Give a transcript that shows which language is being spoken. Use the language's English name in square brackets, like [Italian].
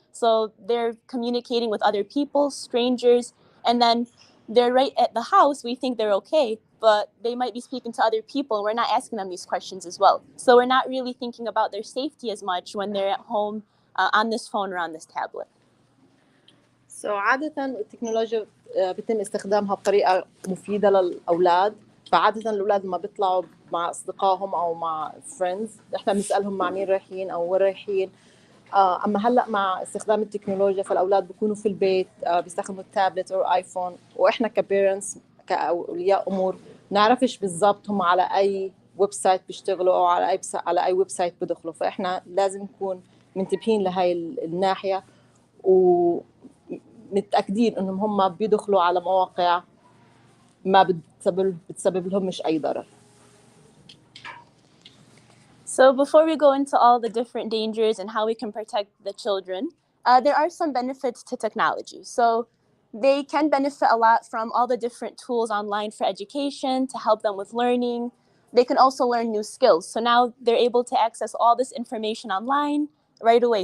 [English] So they're communicating with other people, strangers, and then they're right at the house. We think they're okay, but they might be speaking to other people. We're not asking them these questions as well. So we're not really thinking about their safety as much when they're at home on this phone or on this tablet. [Arabic] So عادة التكنولوجيا بيتم استخدامها بطريقة مفيدة للأولاد. فعادة الأولاد ما بيطلعوا مع أصدقائهم أو مع friends، إحنا بنسألهم مع مين رايحين أو وين رايحين. أما هلأ مع استخدام التكنولوجيا فالأولاد بيكونوا في البيت بيستخدموا التابلت أو آيفون، وإحنا كبيرنتس كأولياء أمور نعرفش بالضبط هم على أي ويب سايت بيشتغلوا أو على أي ويب سايت بدخلوا، فإحنا لازم نكون منتبهين لهاي الناحية متأكدين إنهم هم بيدخلوا على مواقع ما بتسبب لهم مش أي ضرر. [English] So before we go into all the different dangers and how we can protect the children, there are some benefits to technology. So they can benefit a lot from all the different tools online for education to help them with learning. They can also learn new skills. So now they're able to access all this information online right away.